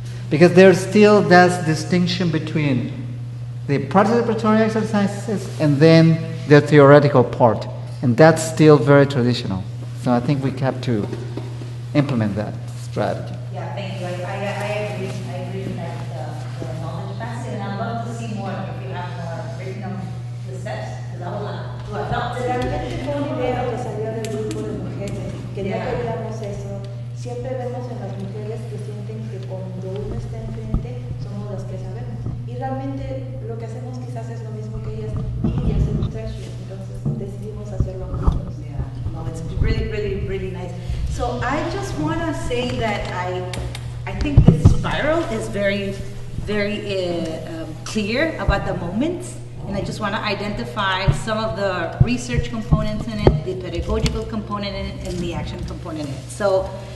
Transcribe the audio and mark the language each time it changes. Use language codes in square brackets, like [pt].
[en] Because there's still that distinction between the participatory exercises and then the theoretical part, and that's still very traditional. So I think we have to implement that strategy. Yeah, thank you. I agree with that, the knowledge basket, and I'd love to see more if you have more written on the steps, because I would like to adopt it. [es] Realmente fue una idea que salió del grupo de mujeres, que no queríamos eso. Siempre vemos en las mujeres que sienten que cuando uno está enfrente somos las que sabemos. Y realmente lo que hacemos quizás es lo mismo que ellas y hacer un tercio. Entonces decidimos hacerlo juntos. [en] Yeah, no, it's really, really, really nice. So I just want to say that I think the spiral is very, very clear about the moments, and I just want to identify some of the research components in it, the pedagogical component in it, and the action component in it. So